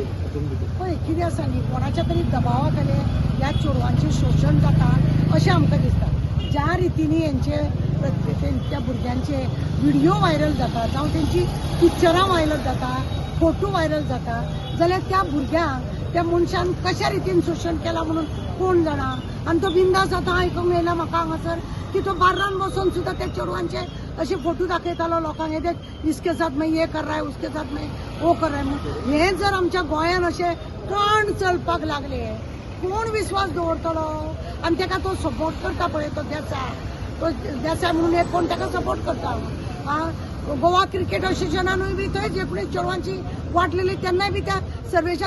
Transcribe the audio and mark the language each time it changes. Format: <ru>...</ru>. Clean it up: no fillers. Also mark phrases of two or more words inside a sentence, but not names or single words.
<kok>पळय कितें आसा न्ही कोणाच्या तरी दबावा खाली ह्या चेडवांचें शोशण जाता अशें आमकां दिसता ज्या रितीनी त्या भुरग्यांचे व्हिडिओ व्हायरल जाता जावं तेंची पिक्चरां व्हायरल जाता फोटो व्हायरल जाता जाल्यार त्या भुरग्यांक त्या मनशान कशा रितीन शोशण केला म्हणून कोण जाणा आनी तो बिंदास आतां आयकूंक मेळला म्हाका हांगासर की तो बार्रान बसून सुद्धा त्या चेडवांचे असे फोटो दाखयतालो लोकांक</kok> <hi>हे देख इसके साथ में ये कर रहा है उसके साथ में वो कर रहा है</hi> <kok>हे जर आमच्या गोंयान अशे कण चलपाक लागले कोण विश्वास दवरतलो आनी ताका तो सपोर्ट करता पळय तो देसाय म्हणून एक कोण ताका सपोर्ट करता गोवा क्रिकेट असोसिएशनानूय बी थंय जे कोणी चेडवांची वाटलेली तेन्नाय बी त्या सर्वेशाक</kok>